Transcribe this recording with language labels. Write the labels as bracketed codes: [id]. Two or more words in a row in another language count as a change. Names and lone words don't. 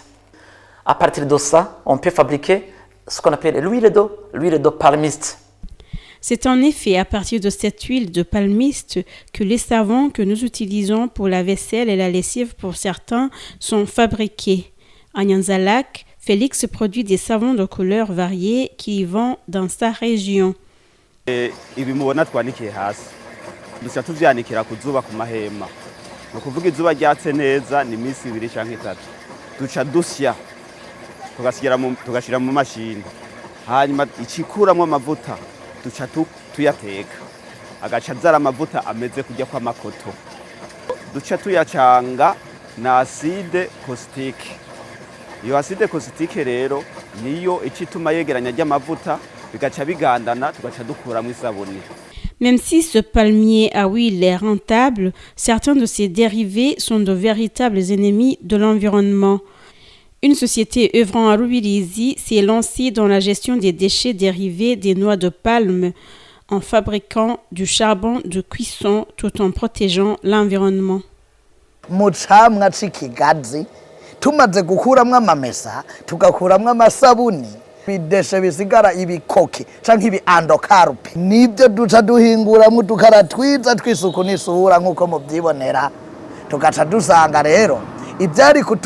[fr] À partir de ça, on peut fabriquer ce qu'on appelle l'huile de palmiste. C'est en effet à partir de cette huile de palmiste que les savons que nous utilisons pour la vaisselle et la lessive pour certains sont fabriqués. À Nyanza-Lac, Félix produit des savons de couleurs variées qu'il vend dans sa région. [rn] Ibi mubona twanikiye hasi duca tuvyanikira ku zuba ku mahema no kuvuga izuba ryatse neza ni iminsi 2 canke 3 duca dusya tugashira mu mashini hanyuma icikuramwo amavuta duca tuyateka agaca zara amavuta ameze kujya kwa makoto duca tuyacanga na [fr] acide caustique. [rn] Iyo [fr] acide caustique [rn] rero niyo icituma yegeranya ry'amavuta bigaca bigandana tugaca dukuramwo isabuni. [fr] Même si ce palmier à huile est rentable, certains de ses dérivés sont de véritables ennemis de l'environnement. Une société œuvrant à Rubirizi s'est lancée dans la gestion des déchets dérivés des noix de palme en fabriquant du charbon de cuisson tout en protégeant l'environnement. [rn] Mucamwa c'ikigazi tumaze gukuramwo amamesa tugakuramwo amasabuni bideshe bisigara ibikoke canke ibi andokarpe nibyo duca duhinguramwo dukara twiza twisuku n'isura nk'uko muvyibonera tugaca dusanga rero ivyari